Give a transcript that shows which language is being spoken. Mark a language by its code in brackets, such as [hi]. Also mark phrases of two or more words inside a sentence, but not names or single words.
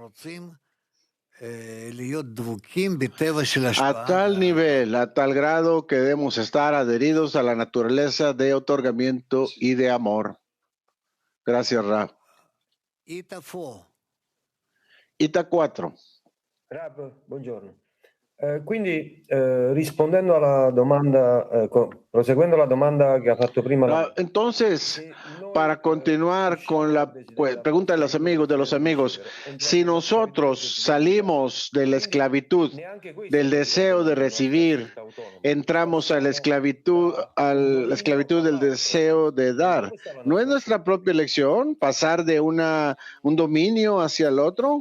[es] A tal nivel, a tal grado que debemos estar adheridos a la naturaleza de otorgamiento y de amor. Gracias, Rab. Ita 4. [it] Rab, buongiorno. Quindi rispondendo alla domanda, proseguendo la domanda que ha fatto prima. [es] Entonces, para continuar con la pregunta de los amigos, si nosotros salimos de la esclavitud, del deseo de recibir, entramos a la esclavitud del deseo de dar, ¿no es nuestra propia elección pasar de un dominio hacia el otro?